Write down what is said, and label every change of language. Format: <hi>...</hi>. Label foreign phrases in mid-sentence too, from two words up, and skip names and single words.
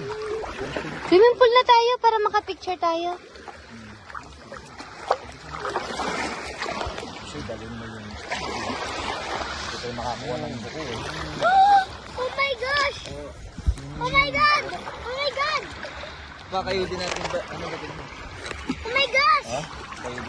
<tl>Swimming pool na tayo para makapicture tayo. Kasi dalhin mo yung... Hindi tayo makakuha ng buko eh.</tl> <en>Oh my gosh! Oh my God! Oh my God!</en> <tl>Baka kayo din natin ba... Ano ba din mo?</tl> <en>Oh my gosh!</en> <tl>Ha? Kayo din.</tl>